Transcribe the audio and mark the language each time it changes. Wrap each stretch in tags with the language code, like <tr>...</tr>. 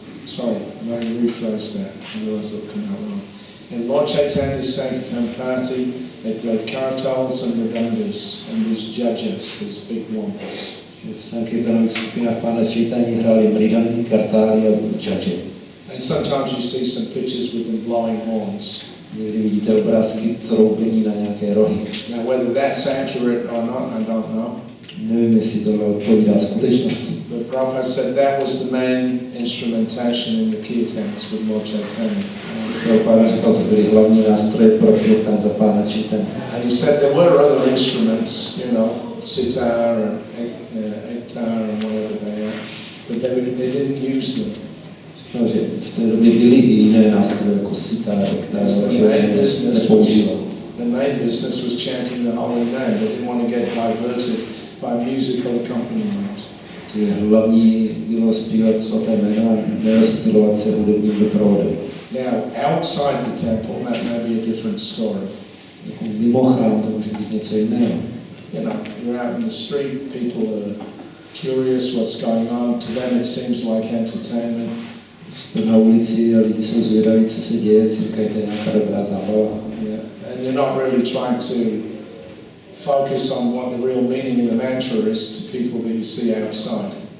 <en>Sorry, let me rephrase that. Otherwise it'll come out wrong. In Lord Chaitanya's Sankirtan party, they played kirtans and mridangas and these judges, these big ones.</en> <cs>V Sankirtanových skupinách Pana Chaitanya hráli mridangy, kartály a džadže.</cs> <en>And sometimes you see some pictures with them blowing horns.</en> <cs>Někdy vidíte obrázky troubení na nějaké rohy.</cs> <en>Now whether that's accurate or not, I don't know.</en> <cs>Nevím, jestli tohle odpovídá skutečnosti.</cs> <en>But Prabhupada said that was the main instrumentation in the kirtans with Lord Chaitanya.</en> <cs>Prabhupada říkal, to byly hlavní nástroje pro kirtan za Pána Chaitanya.</cs> <en>And he said there were other instruments, sitar and ektar and whatever they are, but they didn't use them.</en> <cs>Říkal, že v té době byly i jiné nástroje, jako sitar, ektar, že nepoužíval.</cs> <en>The main business was chanting the holy name. They didn't want to get diverted by musical accompaniment.</en> <cs>Hlavní bylo zpívat svaté jméno a nerozptylovat se hudebním doprovodem.</cs> <en>Now, outside the temple, that may be a different story.</en> <cs>Mimo chrám to může být něco jiného.</cs> <en>You're out in the street, people are curious what's going on. To them it seems like entertainment.</en> <cs>Jste na ulici a lidi jsou zvědaví, co se děje, si říkají, to je nějaká dobrá zábava.</cs> <en>And you're not really trying to focus on what the real meaning of the mantra is to people that you see outside.</en>